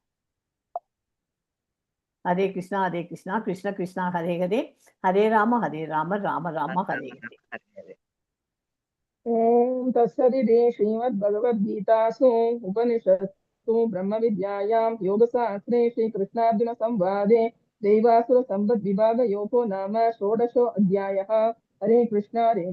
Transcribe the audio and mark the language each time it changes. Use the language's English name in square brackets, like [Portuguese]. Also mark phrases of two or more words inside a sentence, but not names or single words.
[Sanskrit] हरे कृष्णा कृष्ण कृष्णा हरे हरे, हरे राम राम राम हरे हरे. ओम् तत्सदिति श्रीमद्भगवद्गीतासु उपनिषत्सु ब्रह्म विद्यायाम् योगशास्त्रे श्री कृष्णार्जुन संवादे दैवासुर संबद्ध विभाग योगो नाम षोडशो अध्यायः. हरे कृष्णा हरे